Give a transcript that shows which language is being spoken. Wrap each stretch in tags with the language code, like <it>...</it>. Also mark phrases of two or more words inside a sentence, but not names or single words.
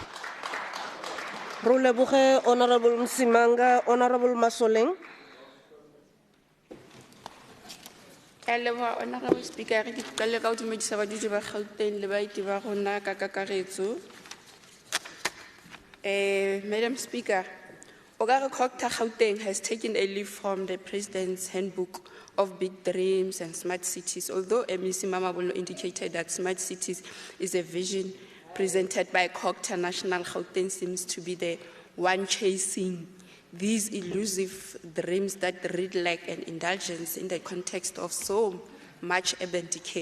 <en>Honorable Msimanga, Honorable Masoleng. Honorable Speaker,</en> <st>ke tlile ka dumedisa badudi ba Gauteng le baeti ba rona ka kakaretso.</st> <en>Madam Speaker, COGTA Gauteng has taken a leaf from the President's Handbook of Big Dreams and Smart Cities, although MEC Mamabolo indicated that smart cities is a vision presented by COGTA, National Gauteng seems to be the one chasing these elusive dreams that read like an indulgence in the context of so much urban decay.</en>